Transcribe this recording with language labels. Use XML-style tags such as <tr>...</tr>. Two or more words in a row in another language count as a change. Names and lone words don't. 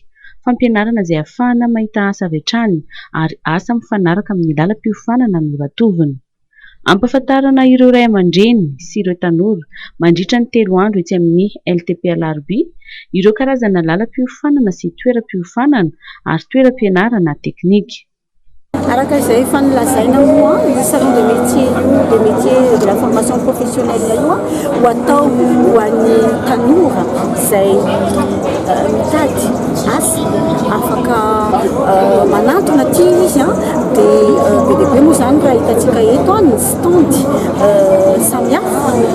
<mg>Fampianarana izay ahafahana mahita asa avy hatrany ary asa mifanaraka amin'ny lalam-piofanana no ratovina. Ampahafantarana ireo ray aman-dreny sy ireo tanora mandritra ny 3 andro etsy amin'ny LTP Alarobia ireo karazana lalam-piofanana sy toeram-piofanana ary toeram-pianarana teknika. Araka izay fanolazaina moa io</mg> <fr>salon de métier de la formation professionnelle</fr> <mg>io ho atao ho an'ny tanora izay mitady asa afaka manantona aty izy dia bebe moa zany raha hitantsika eto ny stand samihafa</mg>